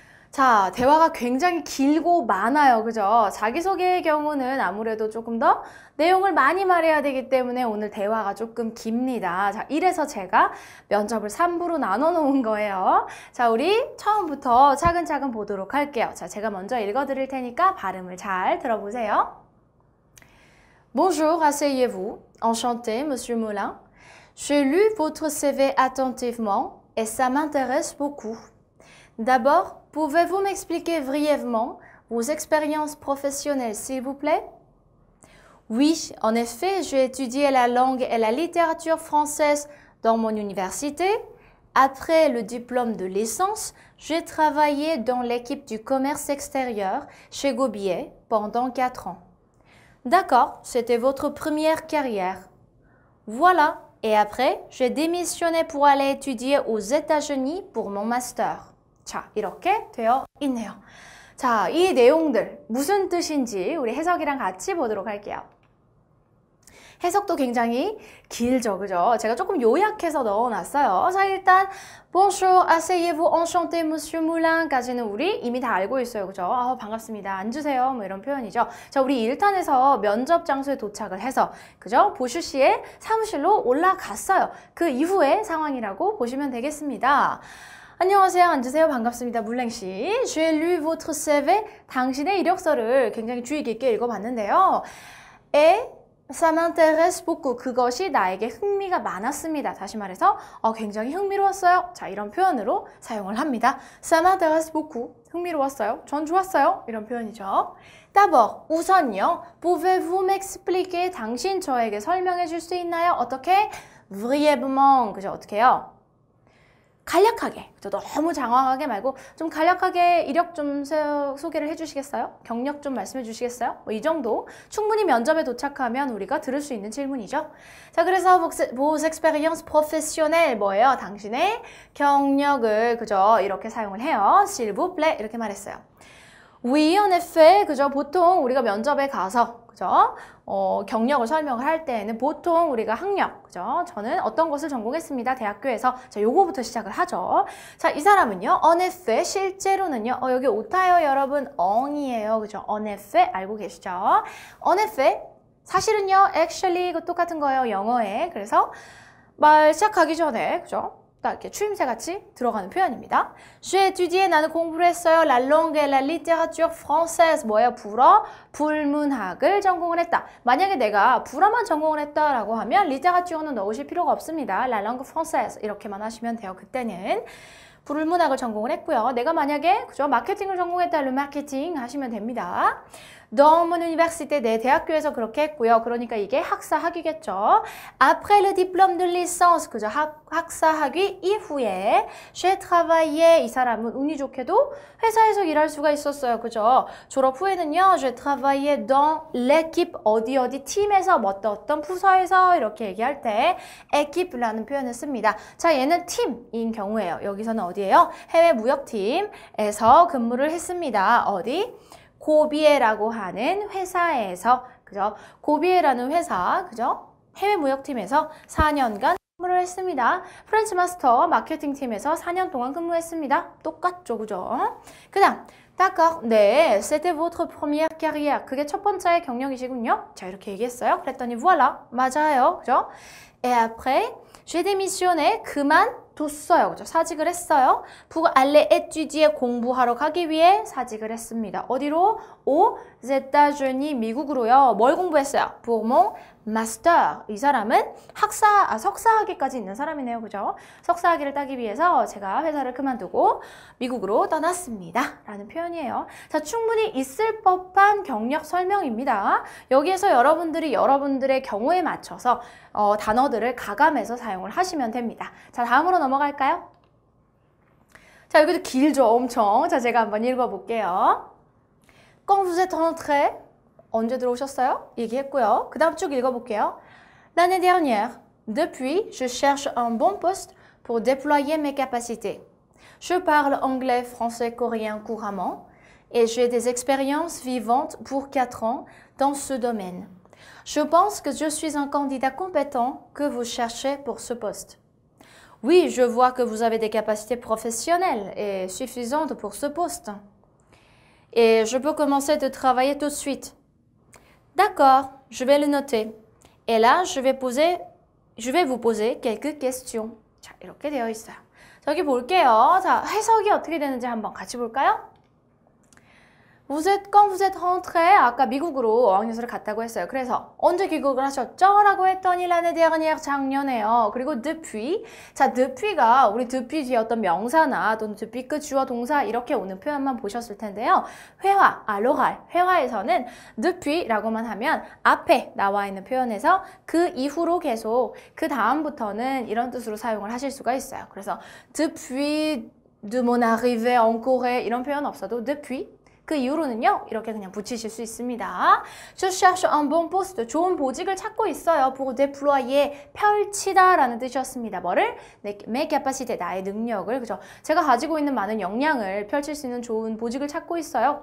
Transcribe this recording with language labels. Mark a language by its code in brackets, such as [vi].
[ko] 자, 대화가 굉장히 길고 많아요. 그죠? 자기소개의 경우는 아무래도 조금 더 내용을 많이 말해야 되기 때문에 오늘 대화가 조금 깁니다. 자, 이래서 제가 면접을 3부로 나눠 놓은 거예요. 자, 우리 처음부터 차근차근 보도록 할게요. 자, 제가 먼저 읽어드릴 테니까 발음을 잘 들어보세요. [fr] Bonjour, asseyez-vous. Enchanté, Monsieur Moulin. J'ai lu votre CV attentivement et ça m'intéresse beaucoup. D'abord, pouvez-vous m'expliquer brièvement vos expériences professionnelles, s'il vous plaît? Oui, en effet, j'ai étudié la langue et la littérature française dans mon université. Après le diplôme de licence, J'ai travaillé dans l'équipe du commerce extérieur chez Gobier pendant 4 ans. D'accord, c'était votre première carrière. Voilà, et après, j'ai démissionné pour aller étudier aux États-Unis pour mon master. [ko] 자, 이렇게 되어 있네요. 자, 이 내용들 무슨 뜻인지 우리 해석이랑 같이 보도록 할게요. 해석도 굉장히 길죠, 그죠? 제가 조금 요약해서 넣어놨어요. 자, 일단 [fr] Bonjour, asseyez-vous, enchanté, Monsieur Moulin [ko] 까지는 우리 이미 다 알고 있어요, 그죠? 반갑습니다. 앉으세요, 뭐 이런 표현이죠. 자, 우리 1탄에서 면접 장소에 도착을 해서, 그죠? 보슈 씨의 사무실로 올라갔어요. 그 이후의 상황이라고 보시면 되겠습니다. 안녕하세요. 앉으세요. 반갑습니다. 물랭씨. [fr] J'ai lu votre CV. [ko] 당신의 이력서를 굉장히 주의 깊게 읽어봤는데요. [fr] Et ça m'intéresse beaucoup. [ko] 그것이 나에게 흥미가 많았습니다. 다시 말해서 굉장히 흥미로웠어요. 자, 이런 표현으로 사용을 합니다. [fr] Ça m'intéresse beaucoup. [ko] 흥미로웠어요. 전 좋았어요. 이런 표현이죠. [fr] D'abord, [ko] 우선요. [fr] Pouvez-vous m'expliquer? [ko] 당신 저에게 설명해 줄 수 있나요? 어떻게? [fr] Brièvement. [ko] 그죠? 어떻게 해요? 간략하게, 너무 장황하게 말고 좀 간략하게 이력 좀 소개를 해주시겠어요? 경력 좀 말씀해 주시겠어요? 뭐 이 정도 충분히 면접에 도착하면 우리가 들을 수 있는 질문이죠. 자, 그래서 [fr] vos expériences professionnelles [ko] 뭐예요? 당신의 경력을 그죠? 이렇게 사용을 해요. [fr] s'il vous plaît [ko] 이렇게 말했어요. [fr] Oui, en effet, [ko] 그죠? 보통 우리가 면접에 가서 그죠? 경력을 설명을 할 때에는 보통 우리가 학력, 그죠? 저는 어떤 것을 전공했습니다. 대학교에서. 자, 요거부터 시작을 하죠. 자, 이 사람은요, [fr] en effet, [ko] 실제로는요, 여기 오타요, 여러분, 엉이에요. 그죠? [fr] en effet, [ko] 알고 계시죠? en effet, 사실은요, [en] actually, [ko] 이거 똑같은 거예요. 영어에. 그래서 말 시작하기 전에, 그죠? 딱 이렇게 추임새 같이 들어가는 표현입니다. [fr] J'ai étudié, [ko] 나는 공부를 했어요. [fr] La langue et la littérature française, [ko] 뭐예요? 불어, 불문학을 전공을 했다. 만약에 내가 불어만 전공을 했다라고 하면 리테라튜어는 넣으실 필요가 없습니다. [fr] La langue française [ko] 이렇게만 하시면 돼요. 그때는 불문학을 전공을 했고요. 내가 만약에 그죠? 마케팅을 전공했다. [fr] le marketing [ko] 하시면 됩니다. [fr] Dans mon université, [ko] 내 대학교에서 그렇게 했고요. 그러니까 이게 학사학위겠죠. [fr] Après le diplôme de licence, [ko] 그죠? 학사학위 이후에 [fr] j'ai travaillé, [ko] 이 사람은 운이 좋게도 회사에서 일할 수가 있었어요. 그죠? 졸업 후에는요, [fr] j'ai travaillé dans l'équipe, [ko] 어디 팀에서 어떤 부서에서 이렇게 얘기할 때 équipe라는 표현을 씁니다. 자, 얘는 팀인 경우예요. 여기서는 어디예요? 해외 무역팀에서 근무를 했습니다. 어디? 고비에라고 하는 회사에서, 그죠? 고비에라는 회사, 그죠? 해외 무역팀에서 4년간 근무를 했습니다. 프렌치 마스터 마케팅 팀에서 4년 동안 근무했습니다. 똑같죠, 그죠? 그 다음, [fr] d'accord, [ko] 네, [fr] c'était votre première carrière. [ko] 그게 첫 번째 경력이시군요. 자, 이렇게 얘기했어요. 그랬더니 [fr] voilà, [ko] 맞아요, 그죠? [fr] Et après, j'ai démissionné, [ko] 그만뒀어요. 그죠? 사직을 했어요. [fr] pour aller étudier, [ko] 공부하러 가기 위해 사직을 했습니다. 어디로? [fr] aux États-Unis, [ko] 미국으로요. 뭘 공부했어요? [fr] pour mon master. [ko] 이 사람은 석사학위까지 있는 사람이네요. 그죠? 석사학위를 따기 위해서 제가 회사를 그만두고 미국으로 떠났습니다. 라는 표현이에요. 자, 충분히 있을 법한 경력 설명입니다. 여기에서 여러분들이 여러분들의 경우에 맞춰서 단어들을 가감해서 사용을 하시면 됩니다. 자, 다음으로 넘어갈까요? 자, 여기도 길죠, 엄청. 자, 제가 한번 읽어볼게요. [fr] Quand vous êtes rentré, [ko] 언제 들어오셨어요? 얘기했고요. 그 다음 쭉 읽어볼게요. [fr] L'année dernière, depuis, je cherche un bon poste pour déployer mes capacités. Je parle anglais, français, coréen couramment et j'ai des expériences vivantes pour 4 ans dans ce domaine. Je pense que je suis un candidat compétent que vous cherchez pour ce poste. Oui, je vois que vous avez des capacités professionnelles et suffisantes pour ce poste. Et je peux commencer de travailler tout de suite. D'accord, je vais le noter. Et là, je vais vous poser quelques questions. [ko] 자, 이렇게 되어 있어요. 자, 여기 볼게요. 자, 해석이 어떻게 되는지 한번 같이 볼까요? [fr] Quand vous êtes rentré, [ko] 아까 미국으로 어학연수를 갔다고 했어요. 그래서 언제 귀국을 하셨죠? 라고 했더니 [fr] l'année dernière, [ko] 작년에요. 그리고 [fr] depuis, [ko] 자, depuy가 우리 depuis 뒤에 어떤 명사나 또는 depuis 끝 주어 동사 이렇게 오는 표현만 보셨을 텐데요. 회화, [fr] l'oral, [ko] 회화에서는 depuy라고만 하면 앞에 나와 있는 표현에서 그 이후로 계속 그 다음부터는 이런 뜻으로 사용을 하실 수가 있어요. 그래서 depuis [fr] de mon arrivée en Corée [ko] 이런 표현 없어도 depuis 그 이후로는요 이렇게 그냥 붙이실 수 있습니다. [fr] Je cherche un bon poste [ko] 좋은 보직을 찾고 있어요. [fr] pour déployer [ko] 펼치다 라는 뜻이었습니다. 뭐를? [fr] mes capacités [ko] 나의 능력을 그죠? 제가 가지고 있는 많은 역량을 펼칠 수 있는 좋은 보직을 찾고 있어요.